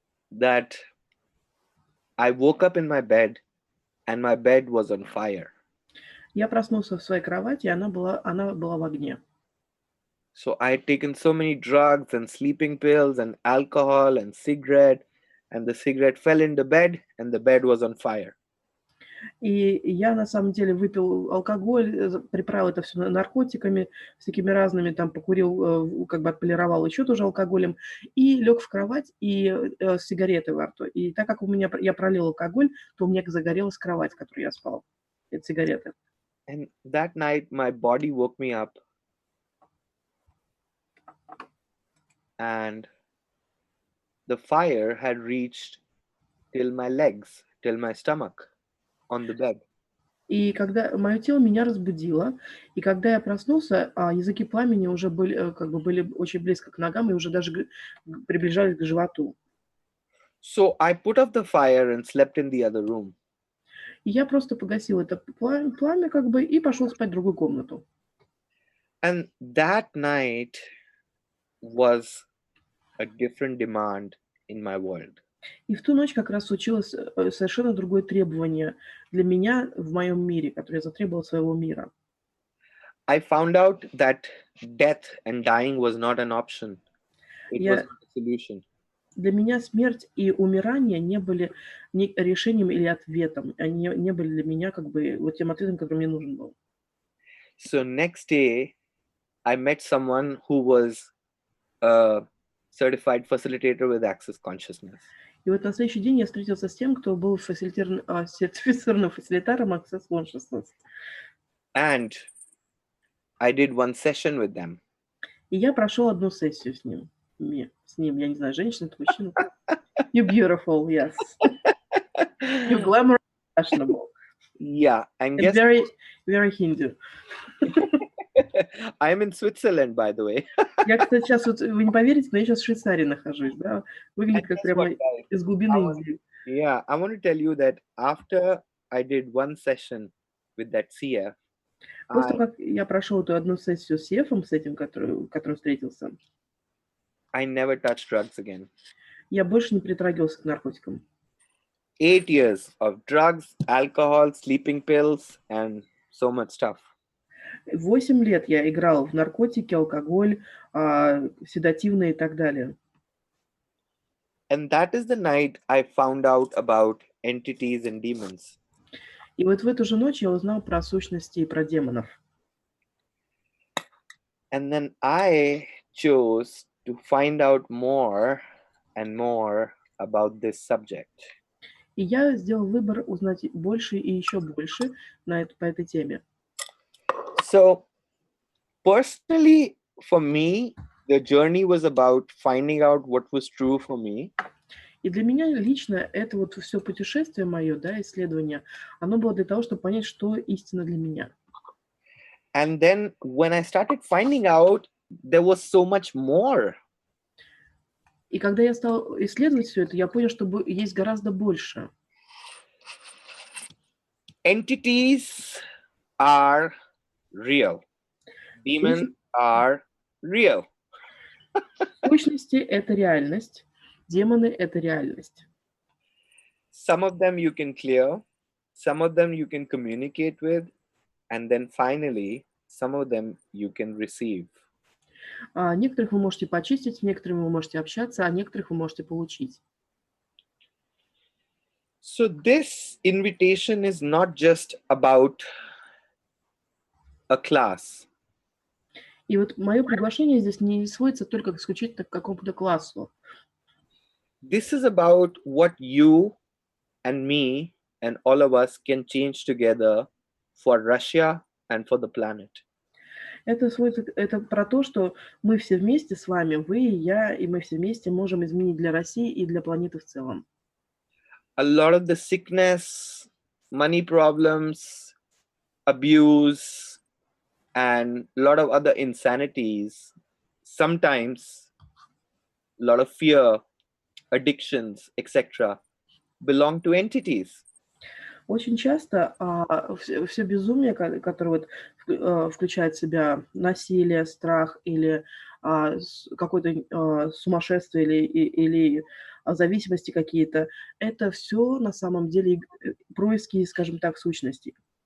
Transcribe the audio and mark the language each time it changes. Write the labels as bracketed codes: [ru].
[en] That I woke up in my bed and my bed was on fire. [ru] Я проснулся в своей кровати, и она была в огне. [en] So I had taken so many drugs and sleeping pills and alcohol and cigarette, and the cigarette fell in the bed and the bed was on fire. [ru] И я на самом деле выпил алкоголь, приправил это все наркотиками, всякими разными, там покурил, как бы отполировал еще тоже алкоголем, и лег в кровать и с сигаретой во рту. И так как я пролил алкоголь, то у меня загорелась кровать, в которой я спал. Это сигареты. [en] And that night my body woke me up. And the fire had reached till my legs, till my stomach on the bed. [ru] И когда мое тело меня разбудило, и когда я проснулся, языки пламени уже были очень близко к ногам и уже даже приближались к животу. [en] So I put off the fire and slept in the other room. [ru] И я просто погасил это пламя как бы и пошел спать в другую комнату. [en] And that night was a different demand in my world. [ru] И в ту ночь как раз случилось совершенно другое требование для меня в моем мире, которое я затребовал от своего мира. [en] I found out that death and dying was not an option. It was not a solution. [ru] Для меня смерть и умирание не были ни решением или ответом. Они не были для меня как бы вот тем ответом, который мне нужен был. [en] So next day, I met someone who was a certified facilitator with Access Consciousness. [ru] И вот на следующий день я встретился с тем, кто был сертифицированным фасилитатором Access Consciousness. [en] And I did one session with them. [ru] И я прошел одну сессию с ним. Я не знаю, женщина, это мужчина. [en] You're beautiful, yes. You're glamorous, fashionable. Yeah, and guess very, very Hindu. I'm in Switzerland, by the way. [ru] Я, кстати, сейчас, вот, вы не поверите, но я сейчас в Швейцарии нахожусь, да? Выглядит как прямо из глубины Индии. [en] Yeah, I want to tell you that after I did one session with that CF, [ru] После того, как я прошел эту одну сессию с CF, с этим, которым встретился, [en] I never touched drugs again. [ru] Я больше не притрагивался к наркотикам. [en] 8 years of drugs, alcohol, sleeping pills, and so much stuff. [ru] 8 лет я играл в наркотики, алкоголь, седативные и так далее. [en] And that is the night I found out about entities and demons. [ru] И вот в эту же ночь я узнал про сущности и про демонов. [en] And then I chose to find out more and more about this subject. [ru] И я сделал выбор узнать больше и еще больше по этой теме. [en] So, personally, for me, the journey was about finding out what was true for me. [ru] И для меня лично это вот все путешествие мое, да, исследование, оно было для того, чтобы понять, что истина для меня. [en] And then when I started finding out, there was so much more. [ru] И когда я стал исследовать все это, я понял, что есть гораздо больше. [en] Entities are real. Demons are real. [ru] Сущности — это реальность, демоны — это реальность. [en] Some of them you can clear, some of them you can communicate with, and then finally, some of them you can receive. [ru] Некоторых вы можете почистить, с некоторыми вы можете общаться, а некоторых вы можете получить. [en] So this invitation is not just about a class. [ru] И вот мое приглашение здесь не сводится только исключительно к какому-то классу. [en] This is about what you and me and all of us can change together for Russia and for the planet. [ru] Это про то, что мы все вместе с вами, вы и я, и мы все вместе можем изменить для России и для планеты в целом. [en] A lot of the sickness, money problems, abuse, and a lot of other insanities, sometimes a lot of fear, addictions, etc., belong to entities. [ru] Очень часто все безумие, которое включает в себя насилие, страх или какое-то сумасшествие или зависимости какие-то, это все на самом деле происки, скажем так, сущностей.